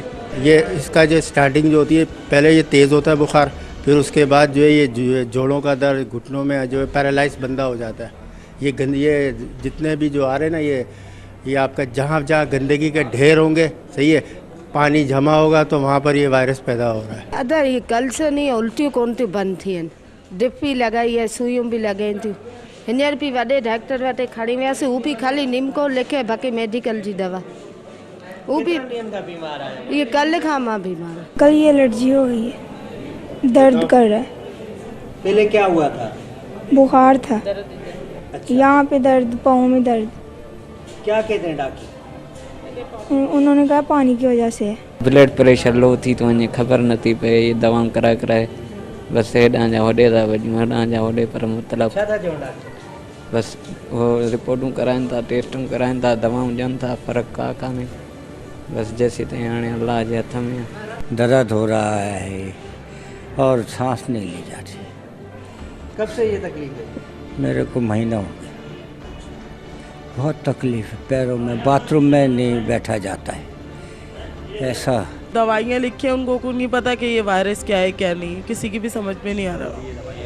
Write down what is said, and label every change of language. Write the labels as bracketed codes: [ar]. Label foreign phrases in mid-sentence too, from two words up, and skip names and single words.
[hi] ये इसका जो स्टार्टिंग जो होती है, पहले ये तेज़ होता है बुखार, फिर उसके बाद जो है ये जोड़ों का दर्द, घुटनों में जो है पैरालाइज बंदा हो जाता है। ये जितने भी जो आ रहे हैं ना, ये आपका जहाँ जहाँ गंदगी के ढेर होंगे, सही है, पानी जमा होगा तो वहाँ पर ये वायरस पैदा हो रहा है। अदर ये कल से नहीं, [sd] उल्टियों कोन थी बंद थी आहिनि, ड्रिप भी लॻाई आहे, सुइयूं बि लॻाइनि थियूं। हींअर बि वॾे डॉक्टर वटि खणी वियासीं, हू बि ख़ाली निमको लिखे, बाक़ी मेडिकल जी दवा। [hi] वो भी ये कल [sd] खां मां [hi] बीमार हूँ। कल ये एलर्जी हो गई है, दर्द कर रहा है। पहले क्या हुआ था? बुखार था। अच्छा। यहाँ पे दर्द, पाँव में दर्द। क्या कहते हैं डॉक्टर? उन्होंने कहा पानी की वजह से है। [sd] ब्लड प्रेशर लो थी तो वञे, ख़बर नथी पए, ये दवाऊं कराए कराए बस हेॾां जा होॾे था वञूं, हेॾां जा होॾे, पर मतिलबु छा था चवनि डॉक्टर? बस वो रिपोर्टूं कराइनि था, टेस्टूं कराइनि था, दवाऊं ॾियनि था, फ़र्क़ु का कान्हे। बस जैसे ताईं हाणे अल्लाह जे हथ में आहे। [hi] दर्द हो रहा है और सांस नहीं ली जाती। कब से ये तकलीफ है? मेरे को महीना हो गया, बहुत तकलीफ है पैरों में, बाथरूम में नहीं बैठा जाता है ऐसा। दवाइयाँ लिखी उनको को नहीं पता कि ये वायरस क्या है क्या नहीं, किसी की भी समझ में नहीं आ रहा।